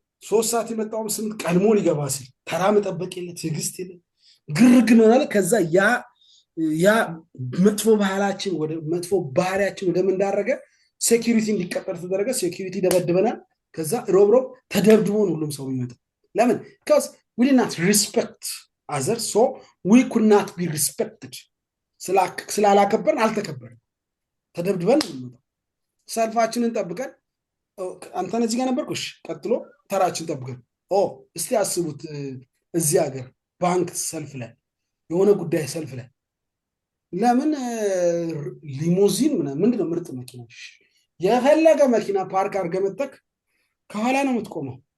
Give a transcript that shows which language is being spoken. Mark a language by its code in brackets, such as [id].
[am] 3 ሰዓት የመጣውም 8 ቀድሞ ሊገባ ሲል ተራ መጠበቅ የለ ትዕግስት የለ ግርግር ነው። ከዛ ያ መጥፎ ባህላችን ወደ መጥፎ ባህሪያችን ወደ ምን እንዳረገ ሴኩሪቲ እንዲቀጠር ተደረገ። ሴኩሪቲ ደበድበናል። ከዛ ሮብ ተደብድቦን ሁሉም ሰው ይመጣ። ለምን? [en] because we did not respect others, so we could not be respected. [am] ስላላከበርን አልተከበርን። ተደብድበን ነው። ሰልፋችንን ጠብቀን አንተን እዚህ ጋር ነበርኩሽ ቀጥሎ ተራችን ጠብቀን እስቲ አስቡት እዚህ ሀገር ባንክ ሰልፍ ላይ የሆነ ጉዳይ ሰልፍ ላይ ለምን ሊሞዚን ምንድነው ምርጥ መኪና የፈለገ መኪና ፓርክ አድርገህ መጥተህ ከኋላ ነው የምትቆመው።